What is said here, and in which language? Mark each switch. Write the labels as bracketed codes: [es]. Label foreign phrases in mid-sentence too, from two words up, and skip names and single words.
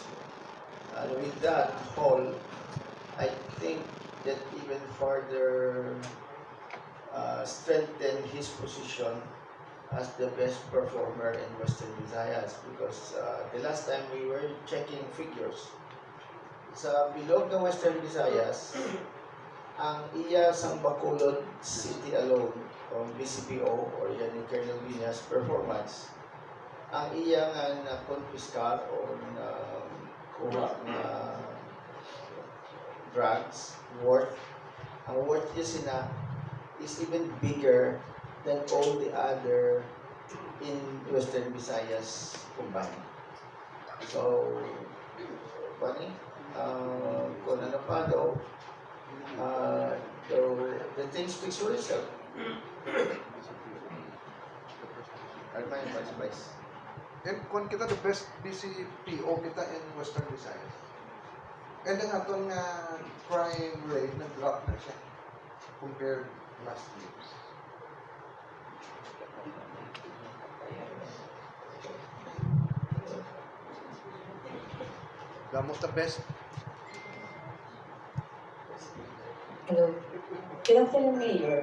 [en] And with that whole, I think that even further strengthen his position as the best performer in Western Visayas because the last time we were checking figures, [hil] sa bilog ng Western Visayas, ang iya sang Bacolod City alone, o BCPO, or yan ni Colonel Viñas performance, ang iya nga na-confiscar o kuha na [en] drugs, [hil] ang worth niya sina [en] is even bigger than all the other in Western Visayas combined. So, funny. [hil] Kung ano pa daw, [en] the thing speaks for itself. Armand, Vice. [hil] And kung kita [en] the best [hil] BCPO kita in Western Visayas. And ang atong [en] crime rate [hil] nag-drop na siya [en] compared last year. [hil] Damos [en] the best. Hello. Good afternoon, Mayor.